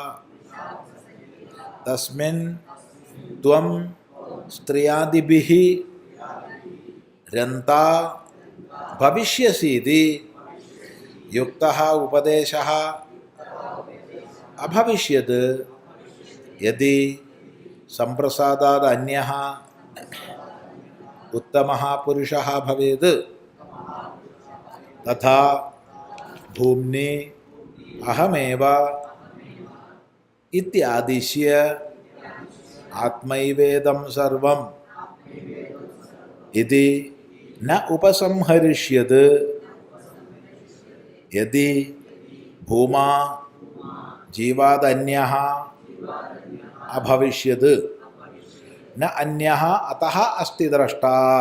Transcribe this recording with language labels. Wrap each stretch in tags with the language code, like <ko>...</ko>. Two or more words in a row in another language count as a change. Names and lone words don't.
<sa>തസ്മിൻ ത്വം സ്ത്രിയാദിഭിഃ രന്താ ഭവിഷ്യസീതി യുക്തഃ ഉപദേശഃ അഭവിഷ്യത് യദി സംപ്രസാദാദ് അന്യഃ उत्तमः पुरुषः भवेत् तथा भूम्नि अहमेव इत्यादिश्य आत्मैवेदं सर्वम् इति न उपसंहरिष्यत् यदि भूमा जीवादन्यः अभविष्यत् न अन्यः अतः अस्ति द्रष्टा</sa>